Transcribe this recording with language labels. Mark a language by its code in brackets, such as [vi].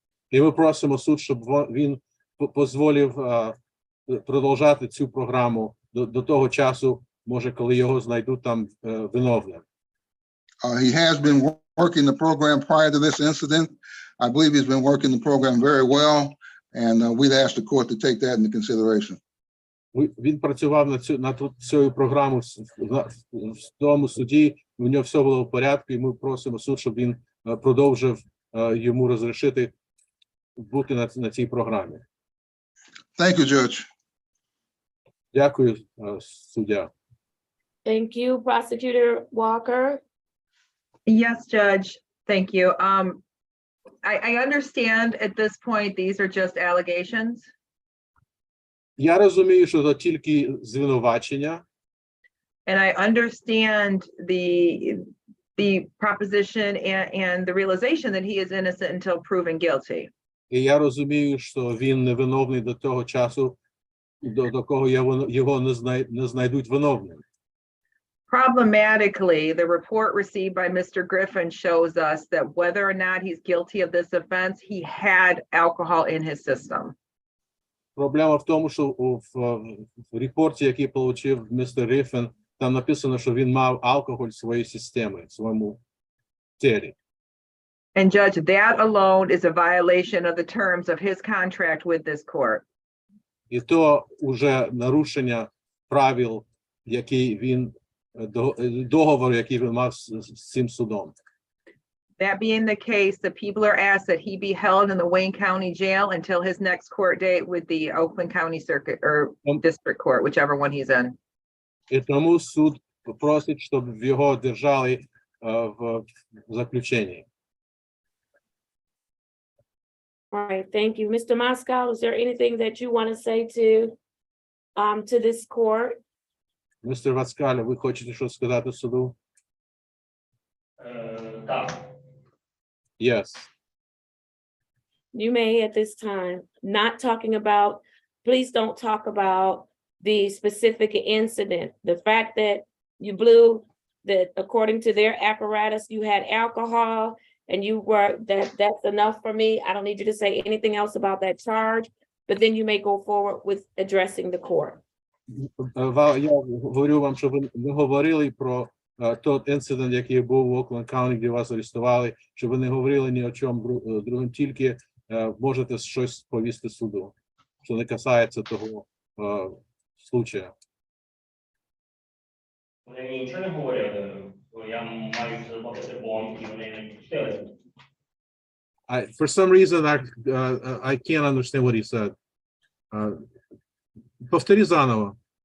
[uk] І ми просимо суд, щоб він дозволив продовжати цю програму до того часу, може, коли його знайдуть там виновним. [en] He has been working the program prior to this incident. I believe he's been working the program very well, and we'd ask the court to take that into consideration. [uk] Він працював над цією програмою в тому суді, у нього все було в порядку, і ми просимо суд, щоб він продовжив йому розрішити бути на цій програмі. [en] Thank you, Judge. [uk] Дякую, суддя. [en] Thank you, Prosecutor Walker. Yes, Judge, thank you. I understand at this point, these are just allegations. [uk] Я розумію, що це тільки звинувачення. [en] And I understand the proposition and the realization that he is innocent until proven guilty. [uk] І я розумію, що він невиновний до того часу, до кого його не знайдуть виновним. [en] Problematically, the report received by Mr. Griffin shows us that whether or not he's guilty of this offense, he had alcohol in his system. [uk] Проблема в тому, що в репорті, який отримав містер Гриффін, там написано, що він мав алкоголь в своїй системі, в своєму тілі. [en] And Judge, that alone is a violation of the terms of his contract with this court. [uk] І то вже нарушення правил, який він, договору, який він мав з цим судом. [en] That being the case, the people are asked that he be held in the Wayne County Jail until his next court date with the Oakland County Circuit or District Court, whichever one he's in. [uk] І тому суд просить, щоб його держали в заключенні. [en] All right, thank you. Mr. Moscow, is there anything that you want to say to this court? [uk] Містер Васкаля, ви хочете щось сказати суду? Так. [en] Yes. You may at this time, not talking about, please don't talk about the specific incident. The fact that you blew, that according to their apparatus, you had alcohol and you were, that's enough for me. I don't need you to say anything else about that charge, but then you may go forward with addressing the court. [uk] Я говорю вам, що ви не говорили про той інцидент, який був в Окленд Каунті, де вас арестували, що ви не говорили ні о чому другому, тільки можете щось повісти суду, що не касається того случая. Вони нічого не говорили, я маю заплатити бонг, і вони не пустили. [en] For some reason, I can't understand what he said. [uk] Повтори заново.